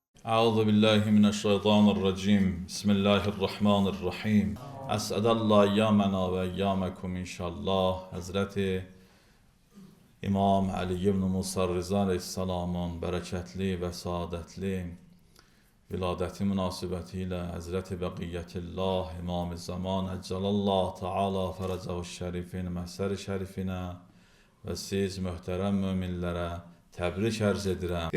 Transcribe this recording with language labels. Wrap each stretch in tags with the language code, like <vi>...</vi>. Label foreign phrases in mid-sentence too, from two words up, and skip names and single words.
<ar>أعوذ بالله من الشيطان الرجيم بسم الله الرحمن الرحيم أسعد الله أيامنا وأيامكم inşallah.</ar> <az>Həzrəti İmam Ali ibn Musa Rıza Aleyhisselamın bərəkətli və saadətli viladəti münasibəti ilə Həzrəti Bəqiyyətillah İmam-ı Zaman</az> <ar>عجل الله تعالى فرجه الشريف</ar> <az>məhsəri şərifinə və siz möhtərəm möminlərə təbrik ərz edirəm.</az>